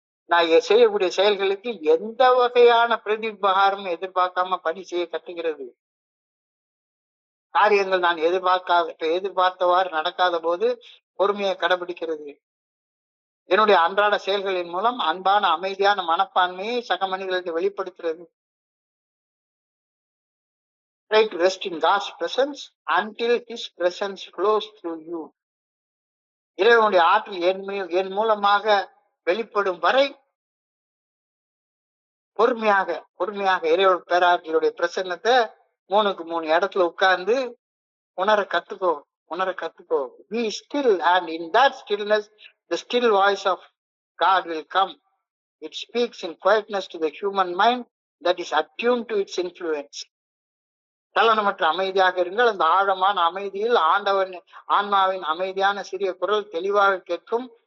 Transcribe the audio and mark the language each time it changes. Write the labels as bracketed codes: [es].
[ta] நான் செய்யக்கூடிய செயல்களுக்கு எந்த வகையான பிரதிபகாரமும் எதிர்பார்க்காம பணி செய்ய கத்துக்கிறது. காரியங்கள் நான் எதிர்பார்த்தவாறு நடக்காத போது பொறுமையை கடைபிடிக்கிறது. என்னுடைய அன்றாட செயல்களின் மூலம் அன்பான அமைதியான மனப்பான்மையை சக மனிதர்களுக்கு வெளிப்படுத்துறது. [en] Try to rest in God's presence until His presence flows through you. [ta] இறைவனுடைய ஆற்றல் என் மூலமாக வெளிப்படும் வரை பொறுமையாக இறைவன் பேராற்றலுடைய பிரசன்னத்தை 3க்கு 3 இடத்துல உட்கார்ந்து உணர கத்துக்கோ. [en] Be still, and in that stillness the still voice of God will come. It speaks in quietness to the human mind that is attuned to its influence. [ta] சலனமற்ற அமைதியாக இருங்கள். அந்த ஆழமான அமைதியில் ஆன்மாவின் அமைதியான சிறிய குரல் தெளிவாக கேட்கும்.